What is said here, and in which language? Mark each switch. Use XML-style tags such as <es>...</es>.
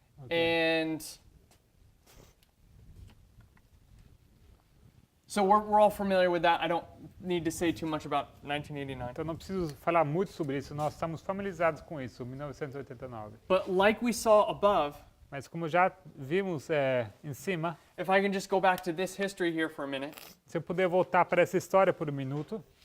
<en>And so we're all familiar with that. I don't need to say too much about 1989.</en> <pt>Então não preciso falar muito sobre isso, nós estamos familiarizados com isso, 1989.</pt> <en>But like we saw above,</en> <pt>Mas como já vimos em cima,</pt> <en>if I can just go back to this history here for a minute.</en> <pt>se eu puder voltar para essa história por um minuto,</pt>